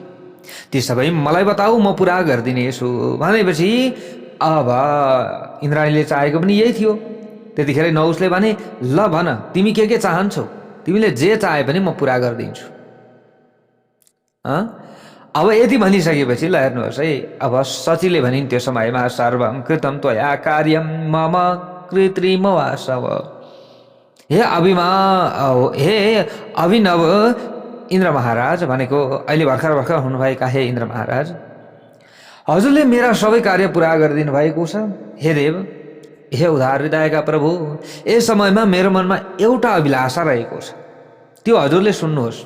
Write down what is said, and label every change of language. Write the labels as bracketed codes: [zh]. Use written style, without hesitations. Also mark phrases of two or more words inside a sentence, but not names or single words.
[ne] ती सबै मलाई बताऊ, म पुरा गरिदिनेछु भनेपछि अब इन्द्राणीले चाहेको पनि यही थियो। त्यतिखेर नहुसले भने, ल भन तिमी के चाहन्छौ? तिमीले जे चाहे पनि म पुरा गरिदिन्छु। अब यति भनिसकेपछि ल हेर्नुहोस् है, अब सचीले भनिन् त्यो समयमा, [sa] सर्वं कृतं त्वया कार्यं मम कृत्रिम वासव। [ne] हे अभिनव इन्द्र महाराज भनेको अहिले भर्खर हुनुभएका हे इन्द्र महाराज, हजुरले मेरा सबै कार्य पुरा गरिदिनु भएको छ। हे देव, हे उदार हृदयका प्रभु, यस समयमा मेरो मनमा एउटा अभिलाषा रहेको छ, त्यो हजुरले सुन्नुहोस्।